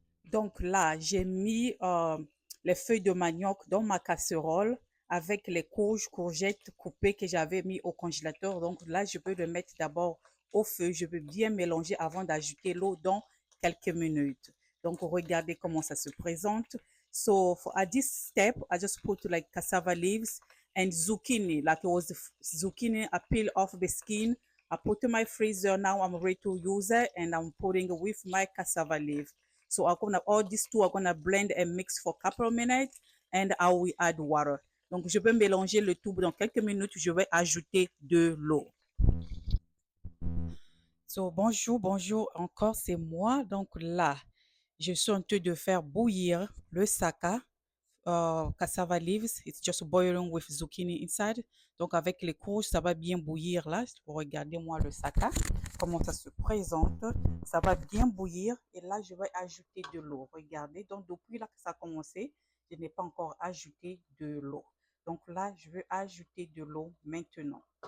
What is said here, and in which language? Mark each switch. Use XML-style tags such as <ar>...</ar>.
<fr>Donc là, j'ai mis les feuilles de manioc dans ma casserole avec les courgettes coupées que j'avais mis au congélateur. Donc là, je peux le mettre d'abord au feu. Je peux bien mélanger avant d'ajouter l'eau dans quelques minutes. Donc, regardez comment ça se présente.</fr> <en>So, at this step, I just put like cassava leaves and zucchini. Like it was the zucchini, I peel off the skin. I put in my freezer. Now I'm ready to use it and I'm putting it with my cassava leaf. So I'm gonna all these two are gonna blend and mix for a couple of minutes and I will add water.</en> <fr>Donc je vais mélanger le tout dans quelques minutes. Je vais ajouter de l'eau. So bonjour encore, c'est moi. Donc là, je suis en train de faire bouillir le saka.</fr> <en>Cassava leaves, it's just boiling with zucchini inside.</en> <fr>Donc avec les courges, ça va bien bouillir là. Regardez-moi le saka, comment ça se présente. Ça va bien bouillir et là, je vais ajouter de l'eau. Regardez, donc depuis là que ça a commencé, je n'ai pas encore ajouté de l'eau. Donc là, je vais ajouter de l'eau maintenant.</fr>